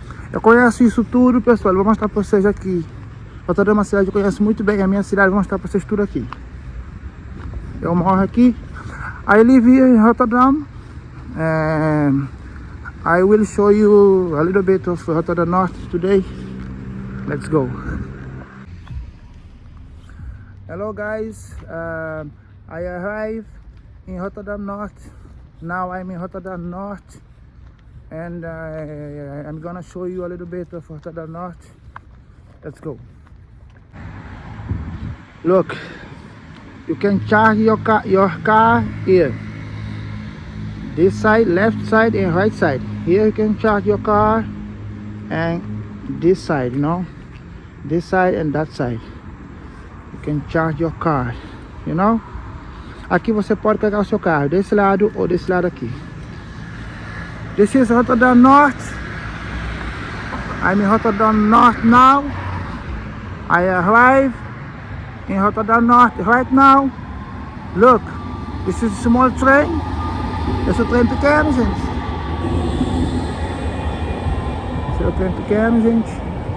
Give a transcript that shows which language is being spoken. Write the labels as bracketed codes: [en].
[pt] Eu conheço isso tudo, pessoal. Vou mostrar para vocês aqui. Rotterdam é uma cidade que eu conheço muito bem. A minha cidade, vou mostrar para vocês tudo aqui. Eu moro aqui. [en] I live here in Rotterdam. I will show you a little bit of Rotterdam North today. Let's go. Hello guys, I arrived in Rotterdam North. Now I'm in Rotterdam North, and I'm gonna show you a little bit of Rotterdam North. Let's go. Look, you can charge your car here. This side, left side and right side. Here you can charge your car, and this side, you know, this side and that side. You can charge your car, you know. [pt] Aqui você pode carregar o seu carro desse lado ou desse lado aqui. [en] This is Rotterdam North. I'm in Rotterdam North now. I arrive in Rotterdam North right now. Look, this is a small train. [pt] Esse é o trem pequeno, gente. Esse é o trem pequeno, gente.